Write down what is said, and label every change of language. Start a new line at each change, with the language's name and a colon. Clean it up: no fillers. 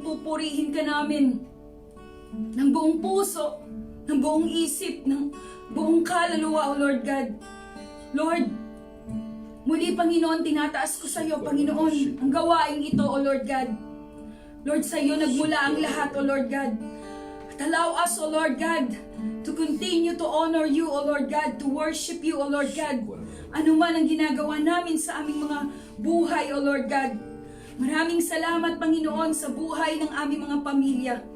Filipino: Pupurihin ka namin ng buong puso, ng buong isip, ng buong kaluluwa, O Lord God. Lord, muli, Panginoon, tinataas ko sa iyo, Panginoon, ang gawaing ito, O Lord God. Lord, sa iyo nagmula ang lahat, O Lord God.
English: At allow us, O Lord God, to continue to honor you, O Lord God, to worship you, O Lord God.
Filipino: Ano man ang ginagawa namin sa aming mga buhay, O Lord God. Maraming salamat, Panginoon, sa buhay ng aming mga pamilya.